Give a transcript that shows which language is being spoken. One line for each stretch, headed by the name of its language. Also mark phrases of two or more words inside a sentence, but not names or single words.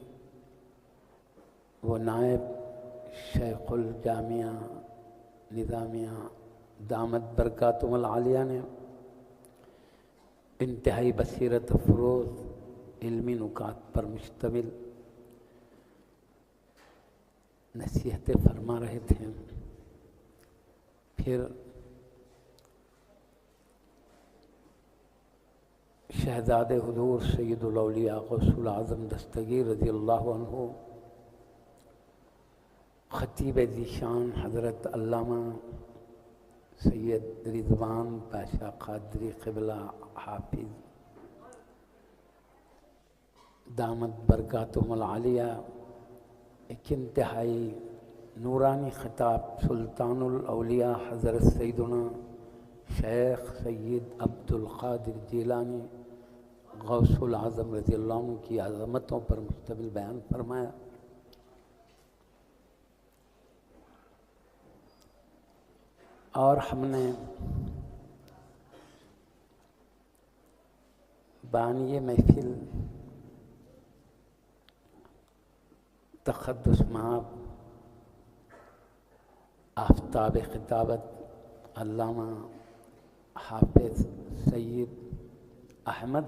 Urdu: و نائب شیخ الجامعہ نظامیہ
Arabic: دامت بركاته العالية
Urdu: نے انتہائی بصیرت فروز علمی نکات پر مشتمل نصیحتیں فرما رہے تھے. پھر شہزادے حضور سید الاولیاء غوث الاعظم دستگیر
Arabic: رضي الله عنه
Urdu: خطیب ذیشان حضرت علامہ سید رضوان پاشا قادری قبلہ حافظ
Arabic: دامت بركاته العالية
Urdu: ایک انتہائی نورانی خطاب سلطان الاولیاء حضرت سیدنا شیخ سید عبد القادر جیلانی غوث الاعظم
Arabic: رضي الله عنه
Urdu: کی عظمتوں پر مشتمل بیان فرمایا. اور ہم نے بانیٔ محفل تقدس مآب آفتاب خطابت علامہ حافظ سید احمد